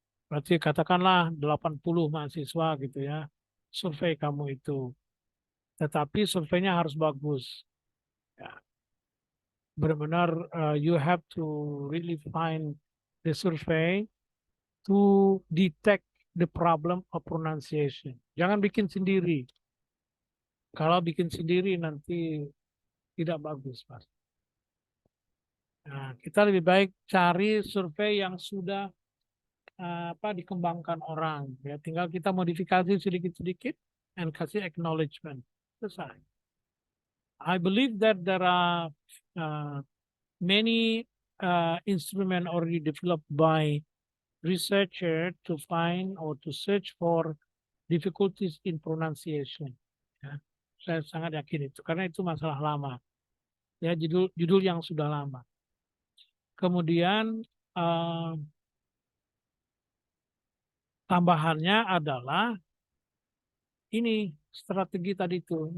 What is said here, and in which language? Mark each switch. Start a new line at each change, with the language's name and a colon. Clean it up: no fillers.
Indonesian: Berarti katakanlah 80 mahasiswa gitu ya. Survei kamu itu. Tetapi surveinya harus bagus. Ya, benar-benar
English: you have to really find the survey to detect the problem of pronunciation.
Indonesian: Jangan bikin sendiri. Kalau bikin sendiri nanti tidak bagus, Mas. Nah, kita lebih baik cari survei yang sudah dikembangkan orang. Ya, tinggal kita modifikasi sedikit-sedikit and kasih acknowledgement. Selesai.
English: I believe that there are uh, many instruments already developed by researcher to find or to search for difficulties in pronunciation.
Indonesian: Ya, saya sangat yakin itu karena itu masalah lama. Ya, judul yang sudah lama. Kemudian tambahannya adalah ini strategi tadi itu.